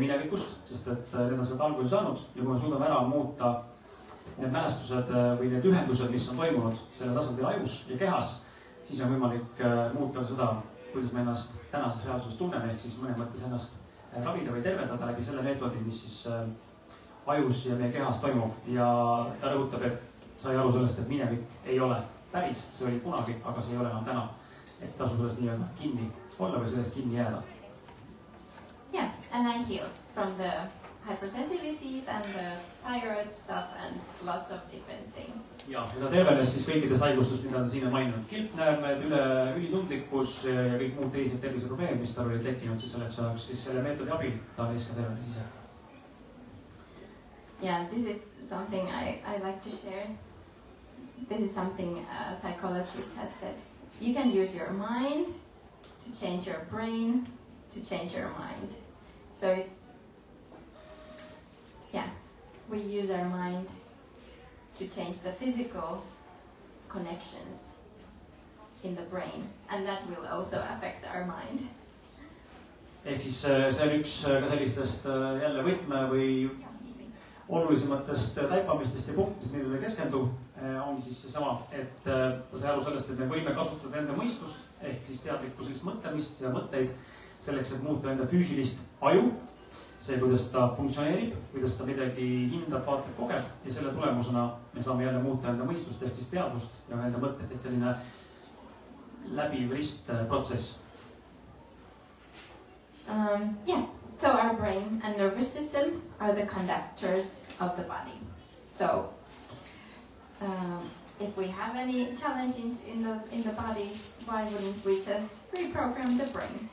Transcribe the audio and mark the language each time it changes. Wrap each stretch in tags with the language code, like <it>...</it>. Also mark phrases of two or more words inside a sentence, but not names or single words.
<et>minevikust, sest et need on sealt alguse saanud ja kui me suudame ära muuta need mälestused või need ühendused, mis on toimunud selle tasandil ajus ja kehas, siis on võimalik muuta ka seda, kuidas me ennast tänases reaalsuses tunneme, ehk siis mõnes mõttes ennast ravida või tervendada läbi selle meetodi, mis siis ajus ja meie kehas toimub. Ja ta rõhutab, et sai aru sellest, et minevik ei ole päris, see oli kunagi, aga see ei ole enam täna. Et tasu sellest nii-öelda kinni olla või sellest kinni jääda.</et> <en>Yeah, and I healed from the hypersensitivities and the thyroid stuff and lots of different things.</en> <et>Ja ta tervenes siis kõikidest haigustust, mida ta siin on maininud. Kilpnäärmed, ülitundlikkus ja kõik muud teised terviseprobleemid, mis tal oli tekkinud siis selleks ajaks, siis selle meetodi abil ta oli ka tervenes ise.</et> <en>Yeah, this is something I like to share. This is something a psychologist has said. You can use your mind to change your brain, to change your mind. So it's, yeah, we use our mind to change the physical connections in the brain, and that will also affect our mind.</en> <et>Ehk siis see on üks ka sellistest jälle võtme või olulisematest taipamistest ja punktidest, millele keskendub, ongi siis seesama, et ta sai aru sellest, et me võime kasutada enda mõistust ehk siis teadlikku sellist mõtlemist ja mõtteid selleks, et muuta enda füüsilist aju, see, kuidas ta funktsioneerib, kuidas ta midagi hindab, vaatleb, kogeb ja selle tulemusena me saame jälle muuta enda mõistust ehk siis teadvust ja enda mõtted, et selline läbiv ristprotsess.</et> <en>Yeah. So our brain and nervous system are the conductors of the body. So if we have any challenges in the body, why wouldn't we just reprogram the brain?</en>